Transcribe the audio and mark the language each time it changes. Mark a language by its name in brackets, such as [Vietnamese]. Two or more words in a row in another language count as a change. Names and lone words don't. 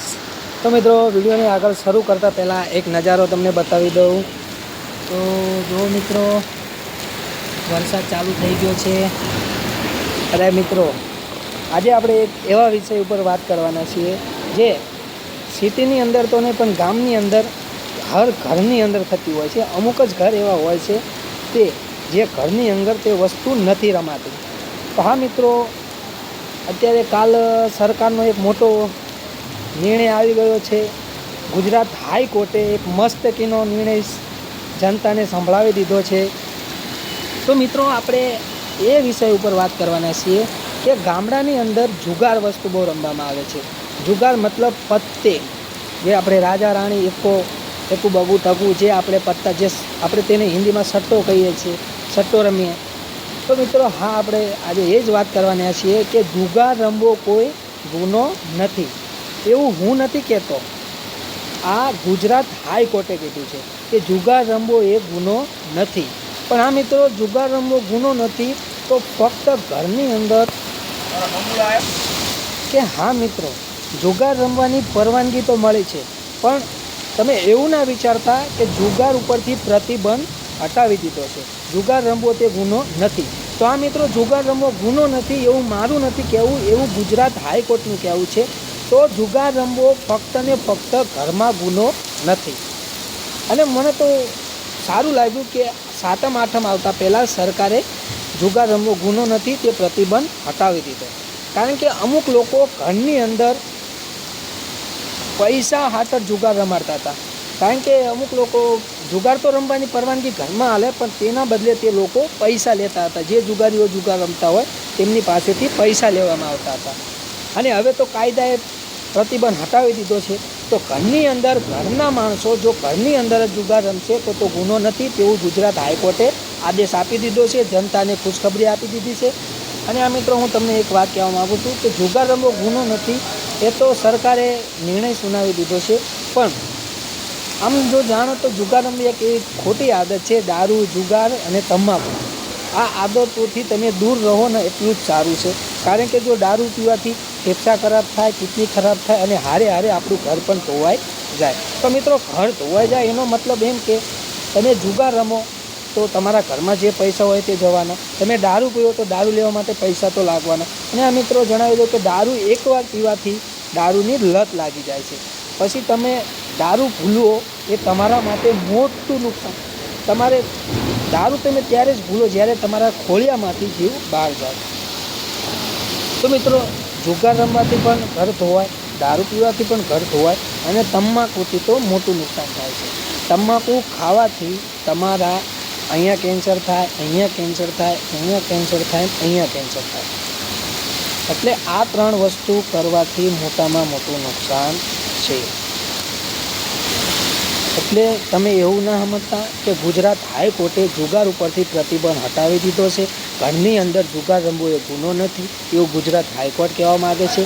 [Gujarati] તો મિત્રો, વીડિયો ને આગળ શરૂ કરતા પહેલા એક નજારો તમને બતાવી દઉં। તો જો મિત્રો, વરસાદ ચાલુ થઈ ગયો છે। અરે મિત્રો, આજ આપણે એક એવા વિષય પર વાત કરવાના છીએ જે સિટીની અંદર તો નહીં પણ ગામની અંદર હર ઘરની અંદર થતી હોય છે। અમુક જ ઘર એવા હોય છે તે જે ઘરની અંદર તે વસ્તુ નહીં રમાતી। તો હા મિત્રો, અત્યારે કાલ સરકારનો એક મોટો નિર્ણય આવી ગયો છે। ગુજરાત હાઈકોર્ટે એક મસ્તકીનો નિર્ણય જનતાને સંભળાવી દીધો છે। તો મિત્રો, આપણે એ વિષય પર વાત કરવાના છીએ કે ગામડાની અંદર જુગાર વસ્તુ બહુ રમવામાં આવે છે। જુગાર મતલબ પત્તે, જે આપણે રાજા રાણી એક્કો બગો ટકો, જે આપણે પત્તા, જે આપણે તેને [Hindi] हिंदी में [Gujarati] સટ્ટો કહીએ છીએ, સટ્ટો રમીએ। તો મિત્રો, હા, આપણે આજ એ જ વાત કરવાના છીએ કે જુગાર રમવો કોઈ ગુનો નથી, એવું હું નથી કહેતો। આ ગુજરાત હાઈકોર્ટે કીધું છે કે જુગાર રમવો એ ગુનો નથી। પણ હા મિત્રો, જુગાર રમવો ગુનો નથી તો ફક્ત ઘરની અંદર કે હા મિત્રો, જુગાર રમવાની પરવાનગી તો મળી છે, પણ તમે એવું ના વિચારતા કે જુગાર ઉપરથી પ્રતિબંધ હટાવી દીધો છે। જુગાર રમવો તે ગુનો નથી। તો આ મિત્રો, જુગાર રમવો ગુનો નથી એવું મારું નથી કહેવું, એવું ગુજરાત હાઈકોર્ટનું કહેવું છે। તો જુગાર રમવો ફક્ત ને ફક્ત ઘરમાં ગુનો નથી। અને મને તો સારું લાગ્યું કે સાતમ આઠમ આવતા પહેલા સરકારે જુગાર રમવો ગુનો નથી તે પ્રતિબંધ હટાવી દીધો। કારણ કે અમુક લોકો ઘરની અંદર પૈસા હાટર જુગાર રમાડતા થા। કારણ કે અમુક લોકો જુગાર તો રમવાની પરવાનગી ઘરમાં આલે, પણ તેના બદલે તે લોકો પૈસા લેતા હતા। જે જુગારીઓ જુગાર રમતા હોય તેમની પાસેથી પૈસા લેવામાં આવતા હતા। અને હવે તો કાયદાએ પ્રતિબંધ હટાવી દીધો છે। તો ઘરની અંદર ઘરના માણસો જો ઘરની અંદર જુગાર રમશે તો ગુનો નથી, તેવું ગુજરાત હાઈકોર્ટે આદેશ આપી દીધો છે। જનતાને ખુશખબરી આપી દીધી છે। અને આ મિત્રો, હું તમને એક વાત કહેવા માંગુ છું કે જુગાર રમવો ગુનો નથી, એ તો સરકારે નિર્ણય સુનાવી દીધો છે। પણ આમ જો જાણો તો જુગાર રમવી એક એવી ખોટી આદત છે। દારૂ, જુગાર અને તંબાકુ, આ આદતોથી તમે દૂર રહો ને એટલું જ સારું છે। કારણ કે જો દારૂ પીવાથી ફેફસાં ખરાબ થાય, કિડની ખરાબ થાય અને હારે હારે આપણું ઘર પણ ધોવાઈ જાય। તો મિત્રો, ઘર ધોવાઈ જાય એનો મતલબ એમ કે તમે જુગાર રમો તો તમારા ઘરમાં જે પૈસા હોય તે જવાના। તમે દારૂ પીવો તો દારૂ લેવા માટે પૈસા તો લાગવાના। અને આ મિત્રો, જણાવી દો કે દારૂ એકવાર પીવાથી દારૂની લત લાગી જાય છે। પછી તમે દારૂ ભૂલવો એ તમારા માટે મોટું નુકસાન। તમારે દારૂ તમે ત્યારે જ ભૂલો જ્યારે તમારા ખોળિયામાંથી જીવ બહાર જાય। તો મિત્રો, જુગાર રમવાથી પણ ઘર ધોવાય, દારૂ પીવાથી પણ ઘર ધોવાય અને તંબાકુથી તો મોટું નુકસાન થાય છે। તંબાકુ ખાવાથી તમારા અહીંયા કેન્સર થાય, અહીંયા કેન્સર થાય, અહીંયા કેન્સર થાય, અહીંયા કેન્સર થાય। એટલે આ ત્રણ વસ્તુ કરવાથી મોટામાં મોટું નુકસાન છે। એટલે તમે એવું ન સમજતા કે ગુજરાત હાઈકોર્ટે જુગાર ઉપરથી પ્રતિબંધ હટાવી દીધો છે। ઘરની અંદર જુગાર રમવો એ ગુનો નથી એવું ગુજરાત હાઈકોર્ટ કહેવા માંગે છે।